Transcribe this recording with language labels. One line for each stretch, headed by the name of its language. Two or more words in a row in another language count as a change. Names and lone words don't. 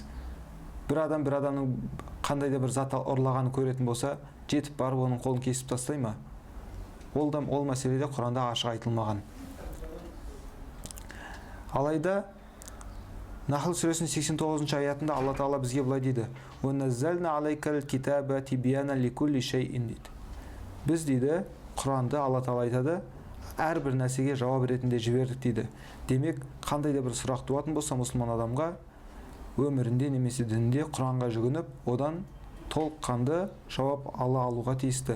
Kazakh: Бір адамның қандай да бір зат ұрлағанын көретін болса, жетіп барып оның қолын кесіп тастай ма? Ол мәселеде Құранда ашық айтылмаған. Алайда Нахл сүресінің 89-ші аятында Алла Тағала бізге былай дейді:
Arabic: «ونزلنا عليك الكتاب تبيانا لكل شيء»
Kazakh: дейді. Біз дейді, Құранды Алла Тағала айтады, әрбір нәрсеге жауап ретінде жібердік дейді. Демек, қандай да бір сұрақ туатын болса мұсылман адамға өмірінде немесе дінінде Құранға жүгініп, одан толыққанды жауап алуға тиісті.